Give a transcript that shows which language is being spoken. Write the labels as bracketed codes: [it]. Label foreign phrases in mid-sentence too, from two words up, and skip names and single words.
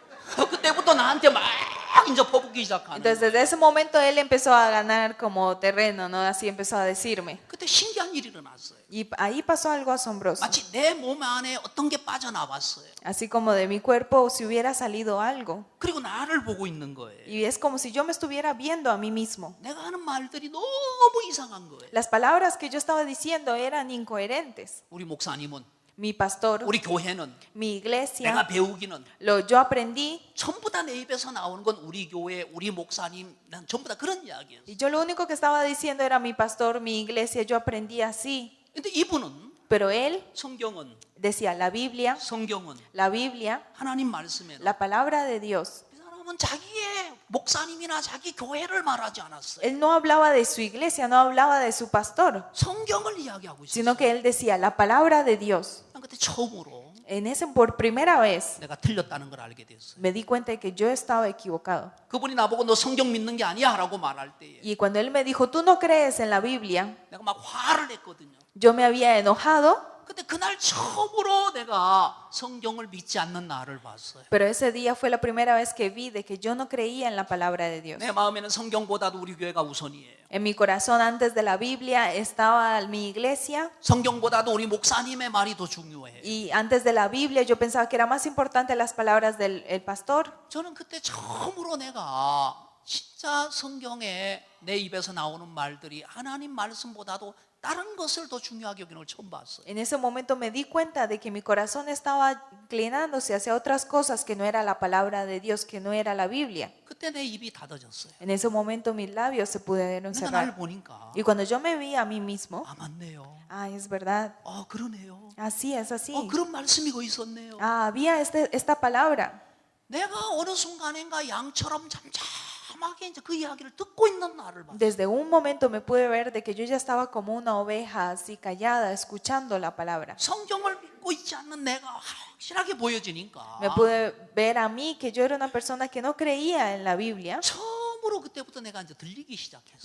[ko] 그때부터 나한테 막 이제 퍼붓기 시작하는 [es] Entonces [ko] 거예요. [es] desde ese momento él empezó a ganar como terreno, ¿no? Así empezó a decirme. [ko] 그때 신기한 일이 일어났어요. [es] Y ahí pasó algo asombroso. [ko] 마치 내 몸 안에 어떤 게 빠져나왔어요. [es] Así como de mi cuerpo si hubiera salido algo. [ko] 그리고 나를 보고 있는 거예요. [es] Y es como si yo me estuviera viendo a mí mismo. [ko] 내가 하는 말들이 너무 이상한 거예요. [es] Las palabras que yo estaba diciendo eran incoherentes. [ko] 우리 목사님은 [es] Mi pastor, [ko] 우리 교회는 [es] mi [ko] 내가 [es] iglesia, [ko] 배우기는 [es] yo aprendí [ko] 전부 다 내 입에서 나오는 건 우리 교회, 우리 목사님, 난 전부 다 그런 이야기였어요. [es] y yo lo único que estaba diciendo era mi pastor, mi iglesia, yo aprendí así. [ko] 근데 이분은 [es] Pero él [ko] 성경은 [es] decía [ko] 성경은 [es] la Biblia, [ko] 하나님 말씀에 [es] la palabra de Dios. [ko] 이 사람은 자기의 목사님이나 자기 교회를 말하지 않았어요. [es] Él no hablaba de su iglesia, no hablaba de su pastor, [ko] 성경을 이야기하고 있어요. [es] sino que él decía la palabra de Dios. [ko] 난 그때 처음으로 [es] Por primera vez [ko] 내가 틀렸다는 걸 알게 됐어요. [es] me di cuenta de que yo estaba equivocado. [ko] 그분이 나보고 너 성경 믿는 게 아니야 라고 말할 때에 [es] Y cuando él me dijo, tú no crees en la Biblia, [ko] 내가 막 화를 냈거든요. [es] yo me había enojado, [ko] 근데 그날 처음으로 내가 성경을 믿지 않는 나를 봤어요. [es] pero ese día fue la primera vez que vi de que yo no creía en la palabra de Dios. [ko] 내 마음에는 성경보다도 우리 교회가 우선이에요. [es] En mi corazón antes de la Biblia estaba mi iglesia [ko] 성경보다도 우리 목사님의 말이 더 중요해요. [es] y antes de la Biblia yo pensaba que era más importante las palabras del el pastor. [ko] 저는 그때 처음으로 내가 진짜 성경에 내 입에서 나오는 말들이 하나님 말씀보다도 다른 것을 더 중요하게 여기는 걸 처음 봤어요. [es] En ese momento me di cuenta de que mi corazón estaba inclinándose hacia otras cosas que no era la palabra de Dios, que no era la Biblia. [ko] 그때 내 입이 닫아졌어요. [es] En ese momento mis labios se pudieron [ko] 내가 날 [es] cerrar. [ko] 보니까 [es] Y cuando yo me vi a mí mismo, [ko] 아 맞네요. [es] es verdad, [ko] 그러네요. [es] así es así. [ko] 그런 말씀이 거기 있었네요. [es] Había esta palabra. [ko] 내가 어느 순간인가 양처럼 잠잠하게 이제 그 이야기를 듣고 있는 나를 봤어요. [es] Desde un momento me pude ver de que yo ya estaba como una oveja así callada, escuchando la palabra. [ko] 성경을 믿고 있지 않는 내가 확실하게 보여지니까 [es] Me pude ver a mí que yo era una persona que no creía en la Biblia. [ko] 처음으로 그때부터 내가 이제 들리기 시작했어요.